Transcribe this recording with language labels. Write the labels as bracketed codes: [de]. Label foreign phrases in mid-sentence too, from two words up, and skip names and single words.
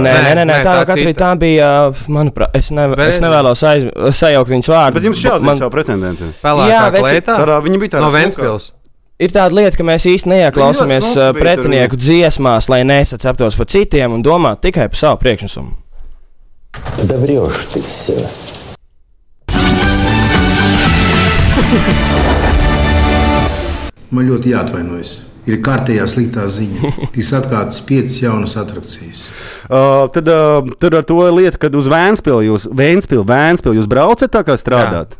[lv] Nē, tā bija, manuprāt, es nevēlos sajaukt viņas vārdu. Bet jums šāds savu pretendentu. Pelēkā kleitā? Viņa bija tāda no Ventspils. Ir tāda lieta, ka mēs īsti neieklausāmies pretinieku dziesmās, lai nesaceptos par citiem un domātu tikai par savu priekšnesumu. [ru] Да врешь ты все. [lv] Man ļoti jāatvainojas. Ir kārtējā sliktā ziņa. Tiks atklātas 5 jaunas atrakcijas. Tad ar to lietu, kad uz Ventspili jūs braucat tā kā strādāt?